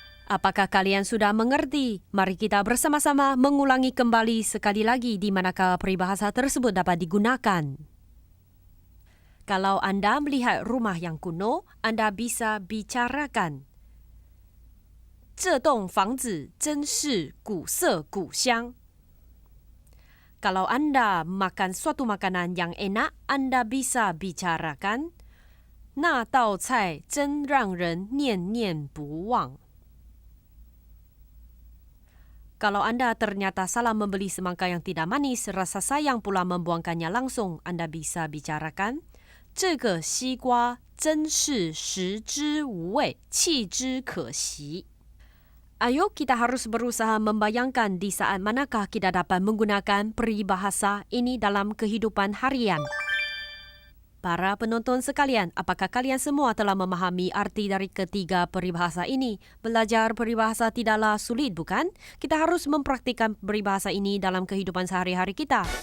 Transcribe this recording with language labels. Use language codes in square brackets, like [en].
[id] Apakah kalian sudah mengerti? Mari kita bersama-sama mengulangi kembali sekali lagi di manakah peribahasa tersebut dapat digunakan. Kalau Anda melihat rumah yang kuno, Anda bisa bicarakan. [zh] 这栋房子真是古色古香. [id] Kalau Anda makan suatu makanan yang enak, Anda bisa bicarakan. [zh] 那道菜真让人念念不忘. [id] Kalau Anda ternyata salah membeli semangka yang tidak manis, rasa sayang pula membuangkannya langsung, Anda bisa bicarakan. [zh] 这个西瓜真是食之无味，弃之可惜。 [id] Ayo kita harus berusaha membayangkan di saat manakah kita dapat menggunakan peribahasa ini dalam kehidupan harian. Para penonton sekalian, apakah kalian semua telah memahami arti dari ketiga peribahasa ini? Belajar peribahasa tidaklah sulit, bukan? Kita harus mempraktikkan peribahasa ini dalam kehidupan sehari-hari kita.